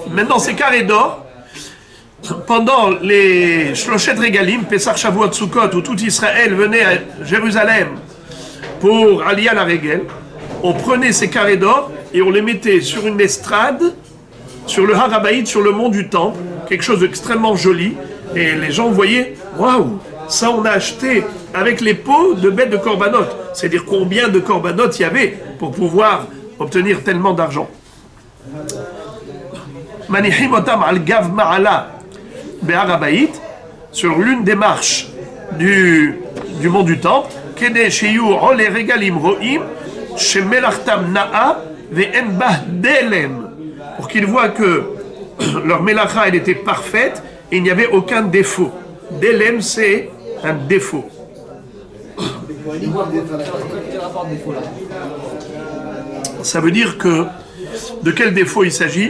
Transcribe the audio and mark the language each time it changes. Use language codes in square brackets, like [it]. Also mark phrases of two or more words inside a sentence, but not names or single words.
[fr] Maintenant, ces carrés d'or, pendant les [he] שלשת רגלים, [fr] Pesach, Shavuot, Sukkot, où tout Israël venait à Jérusalem pour [he] עליה לרגל, [fr] on prenait ces carrés d'or et on les mettait sur une estrade, sur le [he] הר הבית, [fr] sur le mont du Temple, quelque chose d'extrêmement joli, et les gens voyaient, waouh, ça on a acheté avec les pots de bêtes de korbanot, c'est-à-dire combien de korbanot il y avait pour pouvoir obtenir tellement d'argent. [he] מניחים אותם על גב מעלה בהר הבית, [fr] sur l'une des marches du mont du Temple, [he] כדי שיהו עולי רגלים רואים שמלאכתם נאה ואין בה דלם, [fr] pour qu'ils voient que leur mélacha elle était parfaite et il n'y avait aucun défaut. Delem, c'est un défaut. Ça veut dire que de quel défaut il s'agit?